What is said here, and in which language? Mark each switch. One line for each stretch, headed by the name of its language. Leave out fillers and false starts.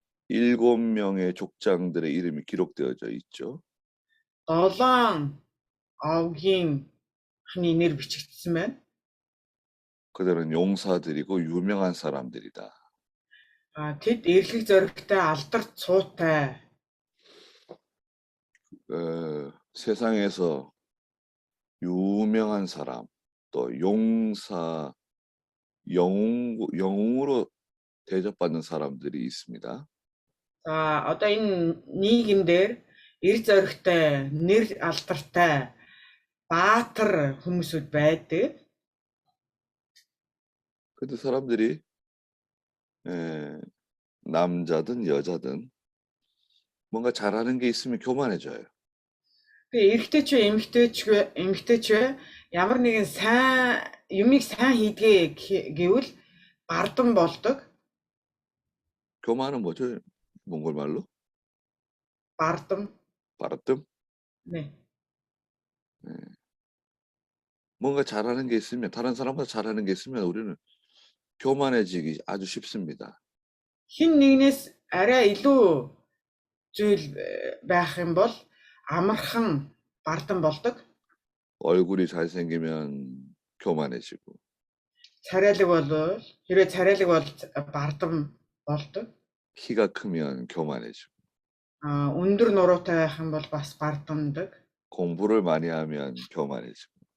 Korean: 7명의 족장들의 이름이 기록되어져 있죠.
Mongolian: 7 овгийн хны нэр бичигдсэн байна.
Korean: 그들은 용사들이고 유명한 사람들이다.
Mongolian: Тэд эрлэг зоригтой, алдар цуутай.
Korean: 세상에서 유명한 사람, 또 용사, 영웅으로 대접받는 사람들이 있습니다.
Mongolian: За одоо энэ нийгэмдэр эр зоригтой, нэр алдартай, баатар хүмүүсүүд байдаг.
Korean: 근데 사람들이 남자든 여자든 뭔가 잘하는 게 있으면 교만해져요.
Mongolian: Тэгээ эрэгтэй ч эмэгтэй ч ямар нэгэн сайн юмыг сайн хийдгээ гэвэл бардам болдог.
Korean: 교만은 뭐죠? 몽골 말로?
Mongolian: Бардам.
Korean: 바르뜸? 네. 뭔가 잘하는 게 있으면, 다른 사람보다 잘하는 게 있으면 우리는 교만해지기 아주 쉽습니다.
Mongolian: Хин нэгнээс арай илүү зүйл байх юм бол амархан бардам болдог.
Korean: 얼굴이 잘생기면 교만해지고,
Mongolian: Царайлаг бол хэрвээ царайлаг бол бардам болдог.
Korean: 키가 크면 교만해지고,
Mongolian: Өндөр нуруутай байх юм бол бас бардамдаг.
Korean: 공부를 많이 하면 교만해지고,